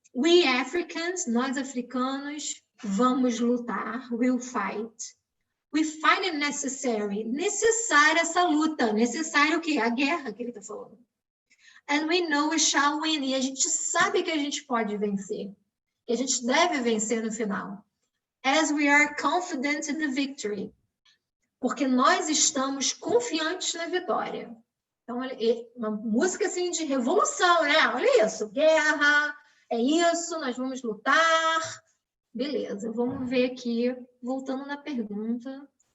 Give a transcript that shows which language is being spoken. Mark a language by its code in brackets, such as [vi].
[en] We Africans, [pt] nós africanos, vamos lutar, [en] will fight. We find it necessary. [pt] Necessária essa luta. Necessário o quê? A guerra que ele está falando. [en] And we know we shall win. [pt] E a gente sabe que a gente pode vencer. Que a gente deve vencer no final. [en] As we are confident in the victory. [pt] Porque nós estamos confiantes na vitória. Então, uma música assim de revolução, né? Olha isso. Guerra, é isso, nós vamos lutar. Beleza, vamos ver aqui, voltando na pergunta.